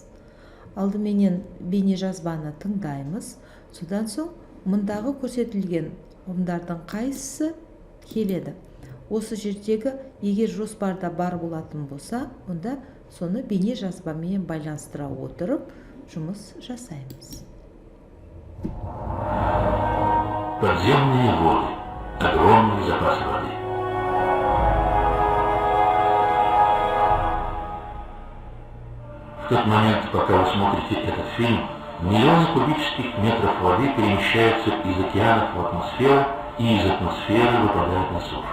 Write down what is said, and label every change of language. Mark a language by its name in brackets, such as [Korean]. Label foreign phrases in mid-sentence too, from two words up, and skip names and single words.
[Kazakh] Алдыменен бейне жазбаны тыңдаймыз, содан соң мұндағы көрсетілген ұғымдардың қайсысы келеді. Осы жердегі егер жоспарда бар болатын болса, онда соны бейне жазбамен байланыстыра отырып жұмыс жасаймыз. [Russian] Подземные воды. Огромный запас воды. В тот момент, пока вы смотрите этот фильм, миллионы кубических метров воды перемещаются из океанов в атмосферу и из атмосферы выпадают на сушу.